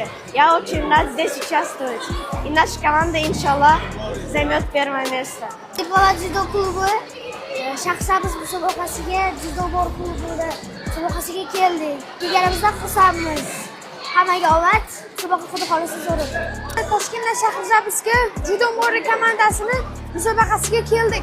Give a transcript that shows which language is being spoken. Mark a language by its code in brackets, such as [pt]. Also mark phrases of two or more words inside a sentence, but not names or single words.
[ru] Я очень рад здесь участвовать. И наша команда, иншаллах, займет первое место. [uz] Diplomат Judo klubi Shahrisabz musobaqasiga Judo Mor klubida musobaqasiga keldik. Kelganimizdan xursandmiz. Hammaga omad, musobaqa xudo xohlasa so'radim. Toshkentdan Shahrisabzga Judo Mor komandasini musobaqasiga keldik.